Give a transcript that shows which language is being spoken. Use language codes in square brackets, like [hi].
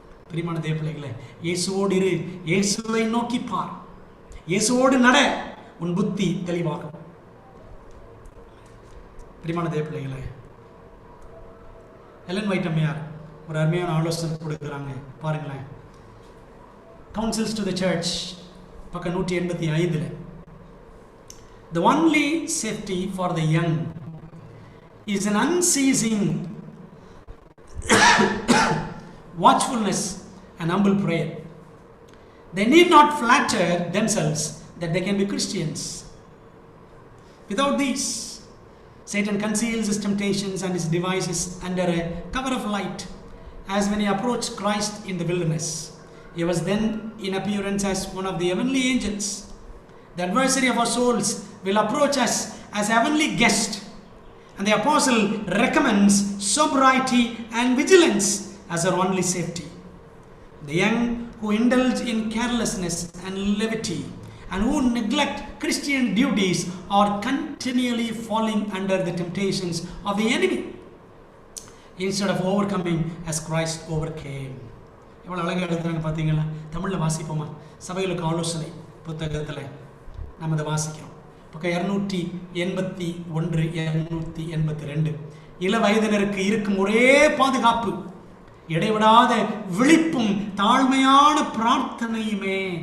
[ta] பிரியமான தேவ பிள்ளைகளே, இயேசுவோடு இரு, இயேசுவை நோக்கி பார், இயேசுவோடு நட, உன் புத்தி தெளிவாகும். பிரியமான தேவ பிள்ளைகளே, எலன் ஒயிட் அம்மையார் ஒரு அருமையான ஆலோசனை கொடுக்குறாங்க. பாருங்களேன், Counsels to the Church பக்கம் 185. [en] The only safety for the young is an unceasing watchfulness and humble prayer. They need not flatter themselves that they can be Christians. Without these, Satan conceals his temptations and his devices under a cover of light, as when he approached Christ in the wilderness. He was then in appearance as one of the heavenly angels. The adversary of our souls will approach us as a heavenly guest, and the apostle recommends sobriety and vigilance as our only safety. The young who indulge in carelessness and levity and who neglect Christian duties are continually falling under the temptations of the enemy instead of overcoming as Christ overcame. [ta] எவ்வளோ அழகாக எழுதுறாங்க பார்த்தீங்களா? தமிழில் வாசிப்போமா? சபைகளுக்கு ஆலோசனை புத்தகத்தில் நம்ம அதை வாசிக்கிறோம். பக்கம் 281 282. இள வயதினருக்கு இருக்கும் ஒரே பாதுகாப்பு இடைவிடாத விழிப்பும் தாழ்மையான பிரார்த்தனையுமே.